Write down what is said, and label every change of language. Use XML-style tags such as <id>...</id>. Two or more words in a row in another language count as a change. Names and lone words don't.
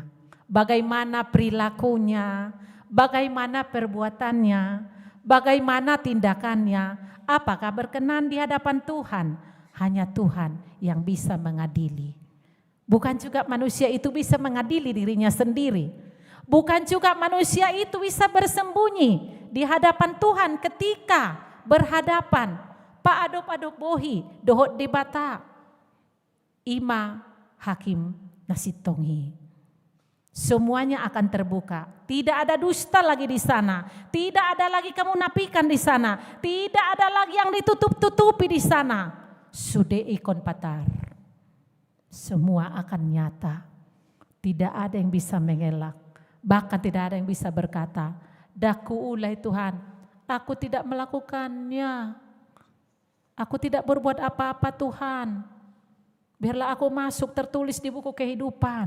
<id>Bagaimana perilakunya, bagaimana perbuatannya, bagaimana tindakannya, apakah berkenan di hadapan Tuhan. Hanya Tuhan yang bisa mengadili. Bukan juga manusia itu bisa mengadili dirinya sendiri. Bukan juga manusia itu bisa bersembunyi di hadapan Tuhan ketika berhadapan.</id> <bbc>Pak adop-adop bohi, dohot debata, ima hakim nasitongi.</bbc> <id>Semuanya akan terbuka. Tidak ada dusta lagi di sana. Tidak ada lagi kemunafikan di sana. Tidak ada lagi yang ditutup-tutupi di sana.</id> <bbc>Sude ikon patar.</bbc> <id>Semua akan nyata. Tidak ada yang bisa mengelak. Bahkan tidak ada yang bisa berkata, daku ulai Tuhan, aku tidak melakukannya. Aku tidak berbuat apa-apa Tuhan. Biarlah aku masuk tertulis di buku kehidupan.</id>